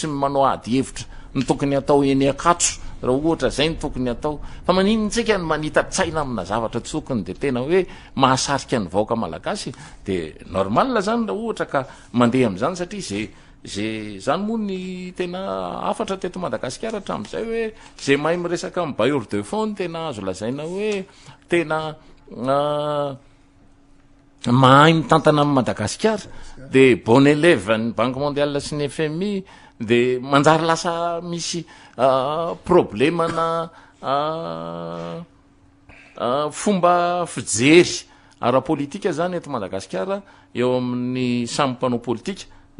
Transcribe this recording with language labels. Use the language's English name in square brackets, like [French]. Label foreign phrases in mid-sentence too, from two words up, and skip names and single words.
[Malagasy] manao ady hevitra ny tokony atao eny akatso raha ohatra zay ny tokony atao fa maninona tsika ny manita-tsaina amina zavatra tsy tokony de tena hoe mahasarika ny vahoaka malagasy de normal zany raha ohatra ka mandeha am'izany satria zay zany moa ny tena afatra teto Madagasikara hatramin'izay hoe zay mahay miresaka amin'ny [French] bailleur de fonds [Malagasy] tena azo lazaina hoe tena mahay mitantana amin'ny Madagasikara de [French] bon élève [Malagasy] ny Banque mondiale sy ny FMI de manjary lasa misy problemana fomba fijery ara-politika zany eto Madagasikara eo amin'ny samy mpanao politika